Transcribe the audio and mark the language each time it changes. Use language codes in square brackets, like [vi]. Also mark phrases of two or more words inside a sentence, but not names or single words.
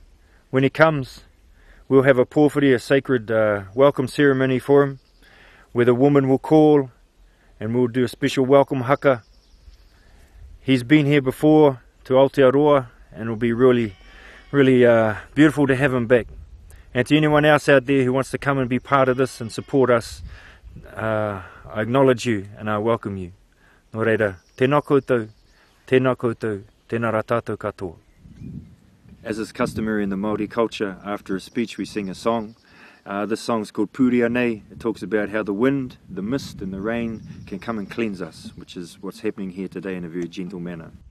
[en] When he comes, we'll have a pōwhiri, a sacred welcome ceremony for him, where the woman will call and we'll do a special welcome haka. He's been here before to Aotearoa, and it'll be really, really beautiful to have him back. And to anyone else out there who wants to come and be part of this and support us, I acknowledge you and I welcome you. [mi] Nō reira, tēnā koutou, tēnā koutou, tēnā rā tātou katoa. [en] As is customary in the Māori culture, after a speech we sing a song. This song is called Pūria Nei. It talks about how the wind, the mist and the rain can come and cleanse us, which is what's happening here today in a very gentle manner.